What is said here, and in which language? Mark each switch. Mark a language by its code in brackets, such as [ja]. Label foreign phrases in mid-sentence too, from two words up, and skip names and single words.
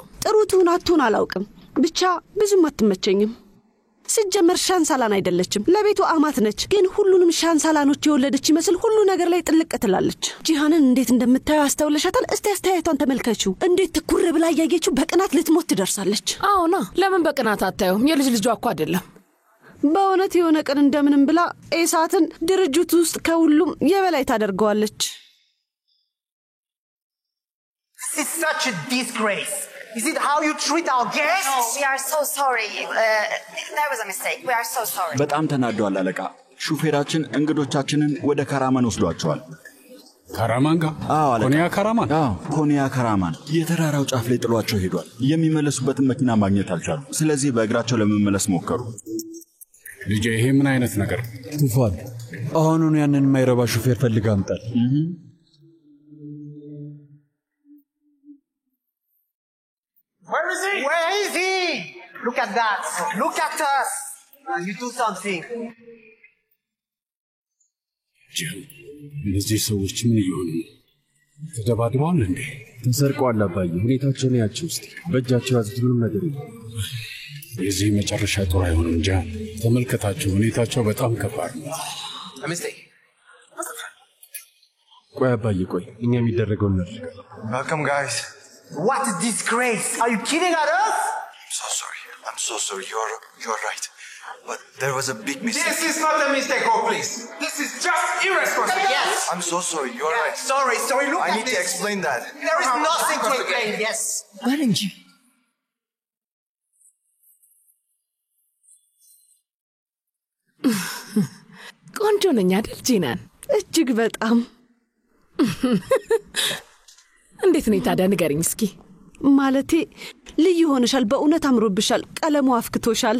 [am] ጥሩ ትሁን አትሁን አላውቅም፣ ብቻ ብዙም አትመቸኝም። ሲጀመር ሻንሳላን አይደለችም፣ ለቤቱ አማት ነች። ግን ሁሉንም ሻንሳላኖች የወለደች ይመስል ሁሉ ነገር ላይ ጥልቅ ትላለች። ጂሃንን እንዴት እንደምታየው አስተውለሻታል? እስቲ አስተያየቷን ተመልከችው። እንዴት ትኩር ብላ ያያየችው በቅናት ልትሞት ትደርሳለች። አዎና፣ ለምን በቅናት አታየውም? የልጅ ልጇ እኮ አይደለም። በእውነት የሆነ ቀን እንደምንም ብላ ኤሳትን ድርጅቱ ውስጥ ከሁሉም የበላይ ታደርገዋለች። [en] This is such a disgrace. Is it how you treat our guests? No, we are so sorry. That was a mistake. We are so sorry. [am] በጣም ተናዷል አለቃ። ሹፌራችን እንግዶቻችንን ወደ ካራማን ወስዷቸዋል። ካራማን ጋር? አዎ አለቃ። ኮኒያ ካራማን? አዎ ኮኒያ ካራማን። የተራራው ጫፍ ላይ ጥሏቸው ሄዷል። የሚመለሱበትን መኪና ማግኘት አልቻሉ። ስለዚህ በእግራቸው ለመመለስ ሞከሩ። ልጄ ይሄ ምን አይነት ነገር? ቱፋን አሁኑን ያንን የማይረባ ሹፌር ፈልጋ አምጣል። [en] Where is he? Where is he? Look at that. Look at us. You do something. [am] ጀም እነዚህ ሰዎች ምን ይሆኑ? ተደባድበዋል እንዴ? ተሰርቀዋል አባዬ። ሁኔታቸውን ያቸው ውስጥ በእጃቸው ያዙት ምንም ነገር የለም። የዚህ መጨረሻ ጥሩ አይሆንም። ጀም ተመልከታቸው፣ ሁኔታቸው በጣም ከባድ ነው። ቆይ አባዬ ቆይ፣ እኛ የሚደረገው ነው። [en] Welcome guys. What a disgrace. Are you kidding at us? I'm so sorry. You're right. But there was a big mistake. This is not a mistake, please. This is just irresponsible. Yes. I'm so sorry. You're right. Sorry. Look I at need this. to explain that. There is nothing to explain. Yes. [am] ባለንጂ ቆንጆ ነኝ አይደል ጂናን? እጅግ በጣም። እንዴት ነው ታዲያ ንገሪኝ እስኪ። ማለቴ ልዩ ሆነሻል፣ በእውነት አምሮብሻል፣ ቀለሙ አፍክቶሻል።